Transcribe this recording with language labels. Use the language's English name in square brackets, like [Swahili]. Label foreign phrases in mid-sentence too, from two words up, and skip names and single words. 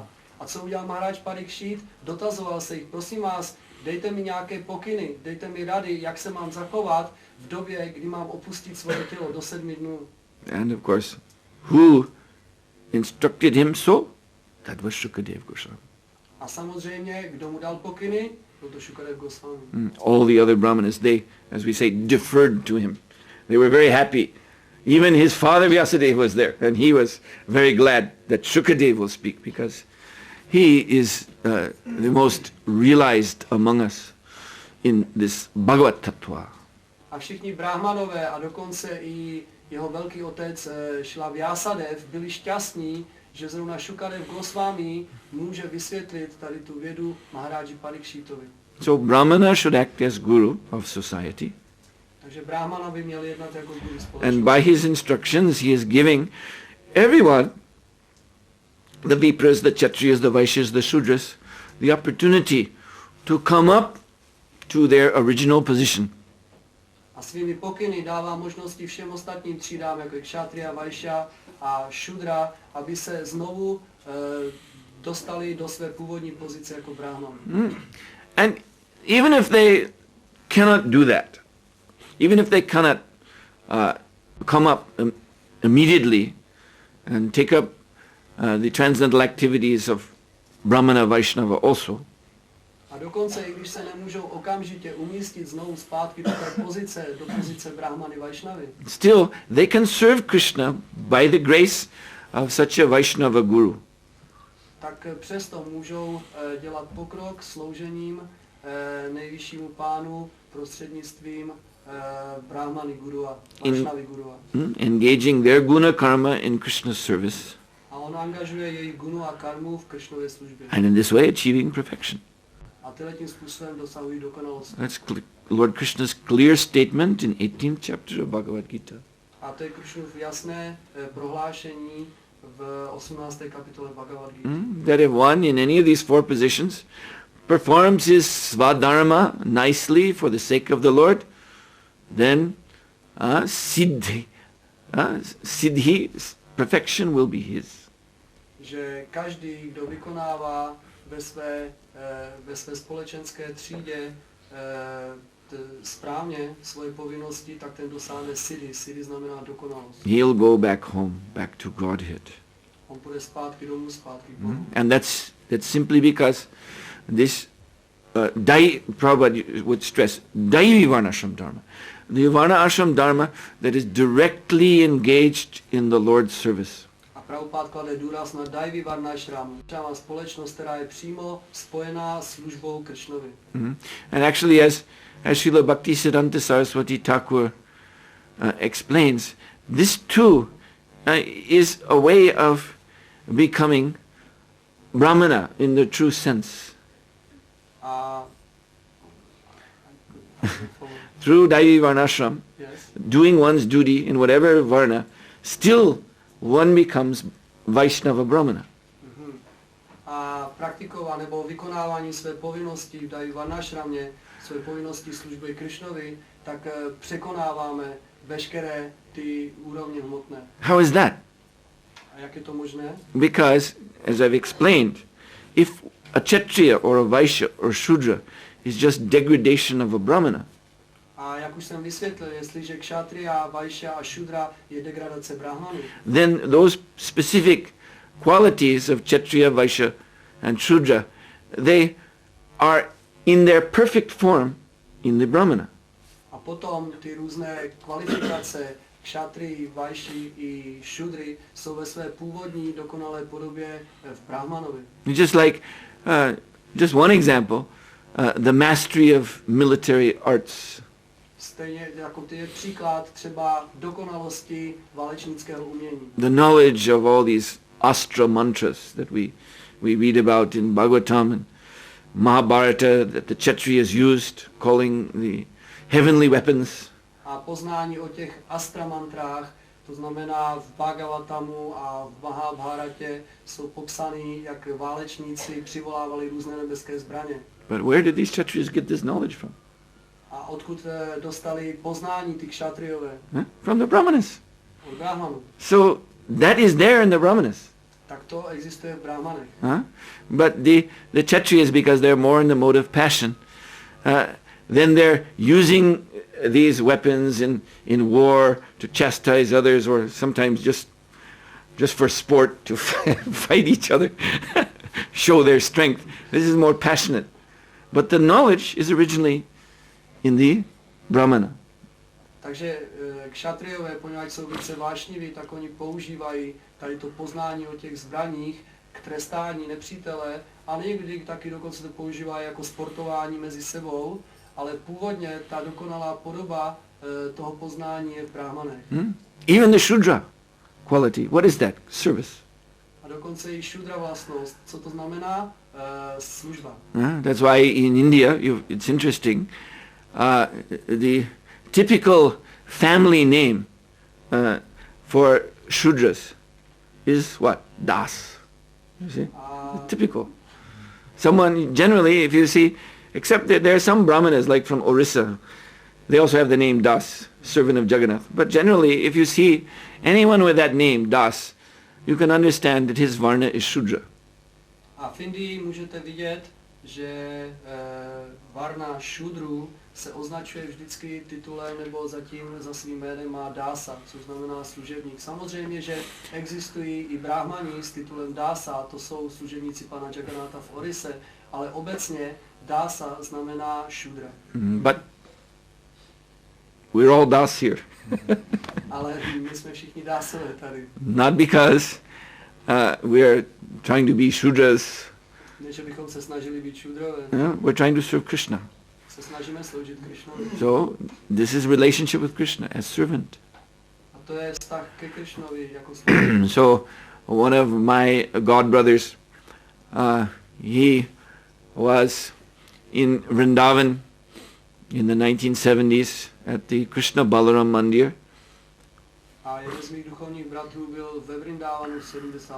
[Czech] A co udělal Maharaj Parikshit? Dotazoval se jich, prosím vás, dejte mi nějaké pokyny, dejte mi rady, jak se mám zachovat v době, kdy mám opustit svoje tělo do 7 dnů. [English] And of course, who instructed him so? That was Shukadeva Goswami. [Czech] A samozřejmě, kdo mu dal pokyny? Byl to Shukadeva Goswami. [English] All the other Brahmanas, they, as we say, deferred to him. They were very happy. Even his father Vyasadeva was there, and he was very glad that Shukadeva will speak, because he is the most realized among us in this [Sanskrit] Bhagavad Tattva. [Czech] A všichni brahmanové a dokonce i jeho velký otec Śrīla Vyasadeva byli šťastní, že zrovna Shukadeva Goswami může vysvětlit tady tu vědu Maharaji Parikshitovi. [English] So Brahmana should act as guru of society. [Czech] Takže brahmana by měl jednat jako guru společnosti. [English] And by his instructions he is giving everyone, the Vipras, the Kshatriyas, the Vaishyas, the Shudras, the opportunity to come up to their original position. [Czech] A svými pokyny dává možnosti všem ostatním třídám, jako je Kshatriya, Vaishya a Shudra, aby se znovu dostali do své původní pozice jako brahman. [English] And even if they cannot do that, even if they cannot come up immediately and take up the transcendental activities of Brahmana Vaishnava also, [Czech] a dokonce, i když se nemůžou okamžitě umístit znovu zpátky do té pozice, do pozice Brahmany Vaishnavy, [English] still they can serve Krishna by the grace of such a Vaishnava guru. [Czech] tak přesto můžou dělat pokrok sloužením nejvyššímu pánu prostřednictvím Brahmany Gurua, Vaishnavy Gurua. [English] Engaging their [Sanskrit] guna karma [English] in Krishna's service, [Czech] A on angažuje jejich gunu a karmu v Krishnově službě. [English] and in this way achieving perfection. [Czech] A tím způsobem dosahují dokonalost. [English] That's Lord Krishna's clear statement in 18th chapter of Bhagavad Gita. [Czech] A to je Krishnův jasné prohlášení v 18. kapitole Bhagavad Gita. [English] That if one in any of these 4 positions performs his svadharma nicely for the sake of the Lord, then siddhi, perfection will be his. [Czech] Že každý, kdo vykonává ve své společenské třídě správně svoje povinnosti, tak ten dosáhne siddhi. Siddhi znamená dokonalost. [English] He'll go back home, back to Godhead. [Czech] On půjde zpátky domů, zpátky k Bohu. [English] And that's simply because this Prabhupada would stress [Sanskrit] Daivi Varnashram Dharma. [English] the [Sanskrit] Varna ashram dharma [English] that is directly engaged in the Lord's service. [Czech] A Prabhupád klade důraz na [Sanskrit] Daivi Varnashram, [Czech] společnost, která je přímo spojená s službou Krishnovi. [English] And actually, as Srila Bhaktisiddhanta Saraswati Thakur explains, this too is a way of becoming Brahmana in the true sense. Through [Sanskrit] Daivi Varnashram, [English] Yes. doing one's duty in whatever Varna, still one becomes Vaishnava Brahmana. [Czech] A praktikova nebo vykonávání své povinnosti v [Sanskrit] Daivi Varnashramě, [Czech] své povinnosti služby Krishnovi, tak překonáváme veškeré ty úrovně hmotné. [English] How is that? [Czech] A jak je to možné? [English] Because, as I've explained, if a Kshatriya or a Vaishya or Shudra is just degradation of a Brahmana, [Czech] A jak už jsem vysvětlil, jestliže Kshatriya, Vaishya a Shudra je degradace Brahmanu, [English] then those specific qualities of Kshatriya, Vaishya and Shudra, they are in their perfect form in the Brahmana. [Czech] a potom ty různé kvalifikace Kshatriy, Vaishyi i Shudry jsou ve své původní dokonalé podobě v Brahmanovi. [English] Just one example, the mastery of military arts. [Czech] Stejně jako ty je příklad třeba dokonalosti válečnického umění. [English] The knowledge of all these astra mantras that we read about in Bhagavatam and Mahabharata that the Kshatriyas used, calling the heavenly weapons. [Czech] A poznání o těch astra mantrách, to znamená v Bhagavatamu a v Mahabharatě jsou popsaný, jak válečníci přivolávali různé nebeské zbraně. [English] But where did these Kshatriyas get this knowledge from? [Czech] A odkud dostali poznání ty Kshatriyové? [English] From the Brahmanas. [Czech] Od Brahmanů. [English] So that is there in the Brahmanas. [Czech] Tak to existuje v Brahmanech. [English] But the Kshatriyas, because they're more in the mode of passion, then they're using these weapons in war to chastise others, or sometimes just for sport to fight each other, show their strength. This is more passionate. But the knowledge is originally in the Brahmana. [Czech] Takže Kshatriyové, poněvadž jsou více vášniví, tak oni používají tady to poznání o těch zbraních k trestání nepřítele a někdy taky dokonce to používají jako sportování mezi sebou, ale původně ta dokonalá podoba toho poznání je v Brahmanech. [English] Even the Shudra quality, what is that? Service. [Czech] A dokonce i Shudra vlastnost, co to znamená? Služba. [English] That's why in India, it's interesting, the typical family name for Shudras is what? Das. You see? Typical. Someone, generally, if you see, except that there are some Brahmanas, like from Orissa, they also have the name Das, servant of Jagannath. But generally, if you see anyone with that name, Das, you can understand that his Varna is Shudra. [Czech] A v Indii můžete vidět, že Varna Shudru se označuje vždycky titulem nebo zatím za svým jménem má Dasa, což znamená služebník. Samozřejmě, že existují i Brahmani s titulem Dasa, to jsou služebníci pana Jagannatha v Orise, ale obecně Dasa znamená Shudra. [English] But we're all Das here. [Czech] Ale my jsme všichni Dásové tady. [English] Not because we're trying to be Shudras. [Czech] Ne, že bychom se snažili být Shudrové. [English] We're trying to serve Krishna. [Czech] Se snažíme sloužit Krishnovi. [English] So this is relationship with Krishna as servant. [Czech] A to je vztah ke Krishnovi jako služebník. [English] So one of my god brothers, he was in Vrindavan in the 1970s at the Krishna Balaram Mandir. [Czech] A jeden z mých duchovních bratrů byl ve Vrindávanu v 70.